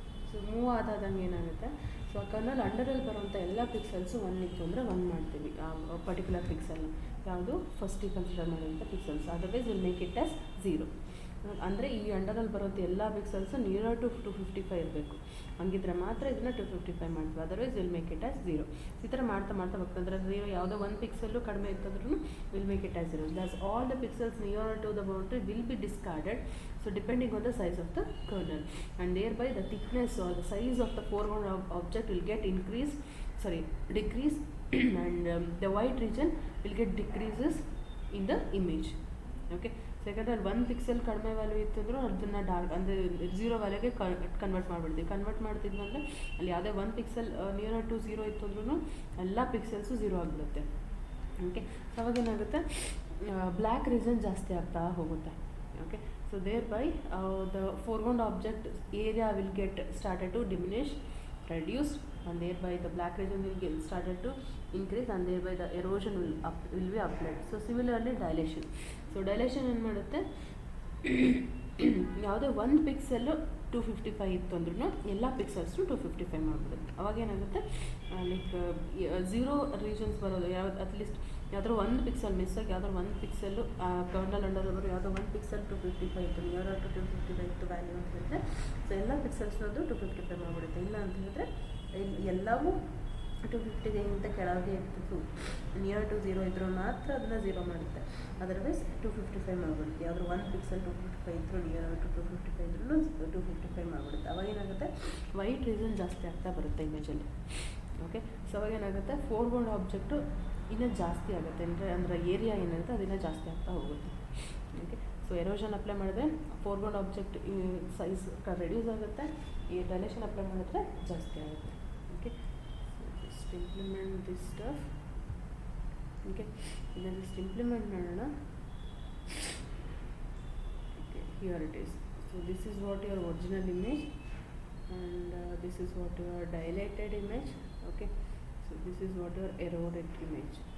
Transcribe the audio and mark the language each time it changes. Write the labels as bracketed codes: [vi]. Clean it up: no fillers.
[kn] So move ಆದಾದಂಗೆ ಏನಾಗುತ್ತೆ, so ಆ kernel ಅಂಡರಲ್ಲಿ ಬರುವಂಥ ಎಲ್ಲ ಪಿಕ್ಸೆಲ್ಸು 1 ಇತ್ತು ಅಂದರೆ 1 ಮಾಡ್ತೀವಿ ಆ ಪರ್ಟಿಕ್ಯುಲರ್ ಪಿಕ್ಸೆಲ್ನ, ಯಾವುದು ಫಸ್ಟಿಗೆ ಕನ್ಸಿಡರ್ ಮಾಡಿರೋಂಥ pixels, [en] Otherwise will make it as 0. [kn] ಅಂದರೆ ಈ ಅಂಡರಲ್ಲಿ ಬರೋಂಥ ಎಲ್ಲ ಪಿಕ್ಸೆಲ್ಸು ನಿಯರ್ ಟು 255 ಇರಬೇಕು, ಹಂಗಿದ್ರೆ ಮಾತ್ರ ಇದನ್ನು 255 ಮಾಡ್ತೀವಿ, [en] Otherwise will make it as 0. [kn] ಈ ಥರ ಮಾಡ್ತಾ ಹೋಗ್ತಂದ್ರೆ 0 ಯಾವುದೋ 1 ಪಿಕ್ಸೆಲ್ಲು ಕಡಿಮೆ ಇತ್ತಂದ್ರೂ [en] Will make it as 0. Thus all the pixels near to the boundary will be discarded, so depending on the size of the kernel, and thereby the thickness or the size of the foreground object will get decrease and the white region will get decreases in the image. [kn] Okay, so ಯಾಕಂದರೆ 1 pixel ಕಡಿಮೆ value ಇತ್ತಂದ್ರೂ ಅದನ್ನು dark ಅಂದರೆ 0 ವ್ಯಾಲ್ಯೂಗೆ convert ಮಾಡ್ತಿದ್ವಿ ಅಂದರೆ ಅಲ್ಲಿ ಯಾವುದೇ 1 pixel near to 0 ಇತ್ತು ಅಂದ್ರೂ ಎಲ್ಲ ಪಿಕ್ಸೆಲ್ಸು 0 ಆಗಿಬಿಡುತ್ತೆ. ಓಕೆ, ಸೊ ಅವಾಗ ಏನಾಗುತ್ತೆ, ಬ್ಲ್ಯಾಕ್ ರೀಸನ್ ಜಾಸ್ತಿ ಆಗ್ತಾ ಹೋಗುತ್ತೆ. [en] Okay, so thereby the foreground object area will get started to diminish, reduce, and thereby the black region will get started to increase, and thereby the erosion will be applied. So similarly dilation. [kn] So dilation ಏನು ಮಾಡುತ್ತೆ, ಯಾವುದೇ 1 pixel 255 ಇತ್ತು ಅಂದ್ರೂ ಎಲ್ಲ ಪಿಕ್ಸೆಲ್ಸ್ನು 255 ಮಾಡಿಬಿಡುತ್ತೆ. ಅವಾಗ ಏನಾಗುತ್ತೆ, like 0 regions ಬರೋದು ಯಾವ್ದು ಅಟ್ಲೀಸ್ಟ್ ಯಾವ್ದಾದ್ರು 1 ಪಿಕ್ಸೆಲ್ ಮಿಸ್ ಆಗಿ ಯಾವ್ದಾದ್ರು 1 ಪಿಕ್ಸೆಲ್ಲು ಕರ್ನಲ್ ಅಂಡರ್ ಬರೋ ಯಾವುದೋ 1 ಪಿಕ್ಸೆಲ್ 255 ಇತ್ತು, ನಿಯರ್ ಟು 255 ಇತ್ತು ವ್ಯಾಲ್ಯೂ ಅಂತ ಹೇಳಿದ್ರೆ, ಸೊ ಎಲ್ಲ ಪಿಕ್ಸೆಲ್ಸ್ನದು 255 ಮಾಡಿಬಿಡುತ್ತೆ. ಇಲ್ಲ ಅಂತ ಹೇಳಿದ್ರೆ ಎಲ್ಲವೂ 250ಗಿಂತ ಕೆಳಗೆ ಇರ್ತಿತ್ತು, ನಿಯರ್ ಟು 0 ಇದ್ರೂ ಮಾತ್ರ ಅದನ್ನು 0 ಮಾಡುತ್ತೆ, ಅದರ್ವೈಸ್ 255 ಮಾಡಿಬಿಡುತ್ತೆ. ಯಾವ್ದಾದ್ರು 1 ಪಿಕ್ಸೆಲ್ 255 ಇದ್ದರೂ ನಿಯರ್ ಟು 255 ಇದ್ರೂ 255 ಮಾಡಿಬಿಡುತ್ತೆ. ಅವಾಗ ಏನಾಗುತ್ತೆ, ವೈಟ್ ರೀಸನ್ ಜಾಸ್ತಿ ಆಗ್ತಾ ಬರುತ್ತೆ ಇಮೇಜಲ್ಲಿ. ಓಕೆ, ಸೊ ಅವಾಗ ಏನಾಗುತ್ತೆ, ಫೋರ್ಗ್ರೌಂಡ್ ಆಬ್ಜೆಕ್ಟು ಇನ್ನೂ ಜಾಸ್ತಿ ಆಗುತ್ತೆ, ಅಂದರೆ ಏರಿಯಾ ಏನಿರುತ್ತೆ ಅದಿನ್ನೂ ಜಾಸ್ತಿ ಆಗ್ತಾ ಹೋಗುತ್ತೆ. ಓಕೆ, ಸೊ ಎರೋಷನ್ ಅಪ್ಲೈ ಮಾಡಿದ್ರೆ ಫೋರ್ಗ್ರೌಂಡ್ ಆಬ್ಜೆಕ್ಟ್ ಸೈಜ್ ರೆಡ್ಯೂಸ್ ಆಗುತ್ತೆ, ಈ ಡೈಲೇಷನ್ ಅಪ್ಲೈ ಮಾಡಿದ್ರೆ ಜಾಸ್ತಿ ಆಗುತ್ತೆ. [en] Okay, just implement this stuff. Okay, then just implement [kn] ಮಾಡೋಣ. [en] Okay, here it is. So this is what your original image, and this is what your dilated image. Okay, so this is what your eroded image.